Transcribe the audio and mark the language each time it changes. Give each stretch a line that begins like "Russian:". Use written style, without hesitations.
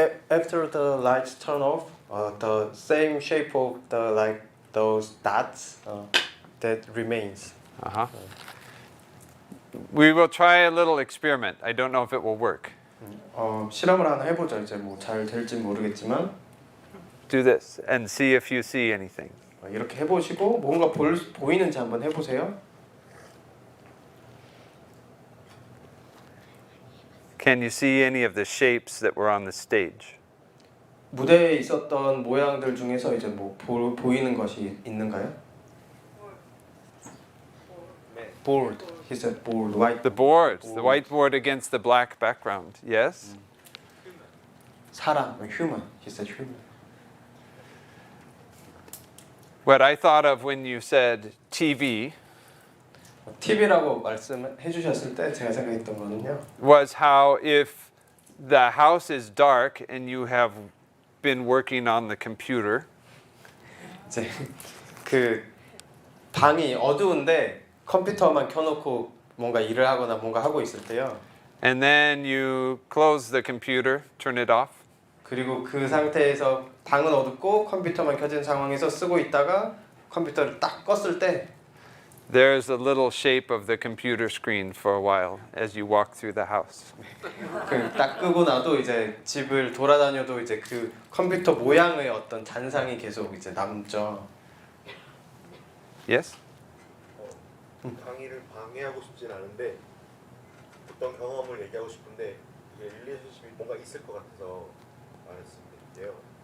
English: After the lights turn off, the same shape of those dots that remains. Uh-huh. We will try a little experiment. I don't know if it will work.
Korean: 실험을 하나 해보죠. 이제 뭐 잘 될지 모르겠지만
English: Do this and see if you see anything.
Korean: 이렇게 해보시고 뭔가 보이는지 한번 해보세요.
English: Can you see any of the shapes that were on the stage?
Korean: 무대에 있었던 모양들 중에서 이제 뭐 보이는 것이 있는가요?
English: Board. He said board. White. The boards, the whiteboard against the black background. Yes? 사람, human. He said human. What I thought of when you said TV
Korean: TV라고 말씀해 주셨을 때 제가 생각했던 거는요.
English: was how if the house is dark and you have been working on the computer,
Korean: 이제 그 방이 어두운데 컴퓨터만 켜놓고 뭔가 일을 하거나 뭔가 하고 있을 때요.
English: and then you close the computer, turn it off,
Korean: 그리고 그 상태에서 방은 어둡고 컴퓨터만 켜진 상황에서 쓰고 있다가 컴퓨터를 딱 껐을 때
English: there's a little shape of the computer screen for a while as you walk through the house.
Korean: 그 딱 끄고 나도 이제 집을 돌아다녀도 이제 그 컴퓨터 모양의 어떤 잔상이 계속 이제 남죠.
English: Yes?
Korean: 강의를 방해하고 싶진 않은데 어떤 경험을 얘기하고 싶은데 이게 릴레이션십이 뭔가 있을 것 같아서 말했었는데요.